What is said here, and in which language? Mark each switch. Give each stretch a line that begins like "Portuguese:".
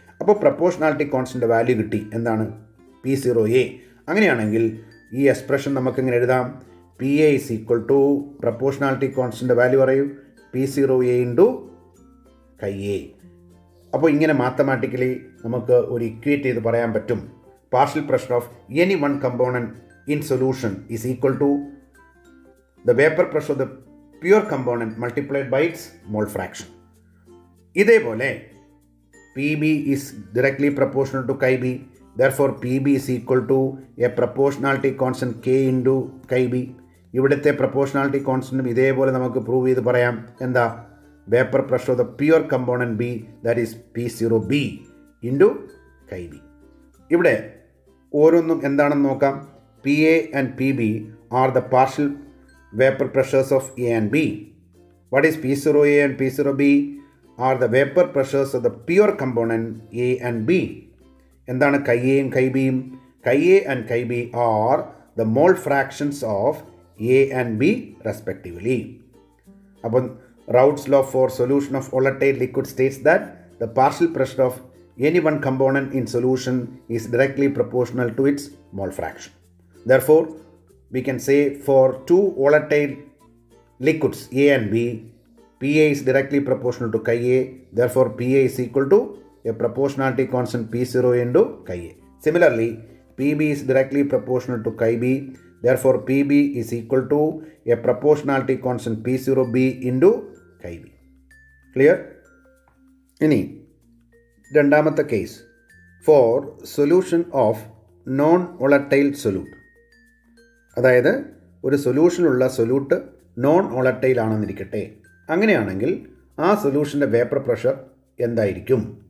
Malayalam: അപ്പോൾ proportionality constant value കിട്ടി. എന്താണ്? P0A. അങ്ങനെയാണെങ്കിൽ ഈ എക്സ്പ്രഷൻ നമുക്കെങ്ങനെ എഴുതാം?
English: P A is equal to proportionality constant
Malayalam: value പറയൂ. P0A into chi A. അപ്പോൾ ഇങ്ങനെ മാത്തമാറ്റിക്കലി നമുക്ക് ഒരു ഇക്വേറ്റ് ചെയ്ത് പറയാൻ പറ്റും.
English: Partial pressure of any one component in solution is equal to the vapor pressure of the pure component multiplied by its mole fraction. ഇതേപോലെ PB is directly proportional to chi B. Therefore PB is equal to a proportionality constant K into chi B.
Malayalam: ഇവിടുത്തെ proportionality കോൺസ്റ്റൻറ്റും ഇതേപോലെ നമുക്ക് prove ചെയ്ത് പറയാം. എന്താ?
English: Vapour pressure of the pure component B, that is P0B into chi B.
Malayalam: ഇവിടെ ഓരോന്നും എന്താണെന്ന് നോക്കാം.
English: PA and PB are the partial vapor pressures of A and B. What is P0A and P0B? Are the vapor pressures of the pure component A and B.
Malayalam: എന്താണ് chi A യും chi B യും?
English: Chi A and chi B are the mole fractions of A and B respectively. അപ്പോൾ Raoult's law for solution of volatile liquid states that the partial pressure of any one component in solution is directly proportional to its mole fraction. Therefore, we can say for two volatile liquids A and B, PA is directly proportional to chi A. Therefore, PA is equal to a proportionality constant P0 into chi A. Similarly, PB is directly proportional to chi B. Therefore, PB is equal to a proportionality constant P0B into chi B.
Malayalam: Clear? ഇനി രണ്ടാമത്തെ case.
English: For solution of non volatile solute.
Malayalam: അതായത് ഒരു സൊല്യൂഷനുള്ള solute non volatile ആണെന്നിരിക്കട്ടെ. അങ്ങനെയാണെങ്കിൽ ആ സൊല്യൂഷൻ്റെ vapour pressure എന്തായിരിക്കും?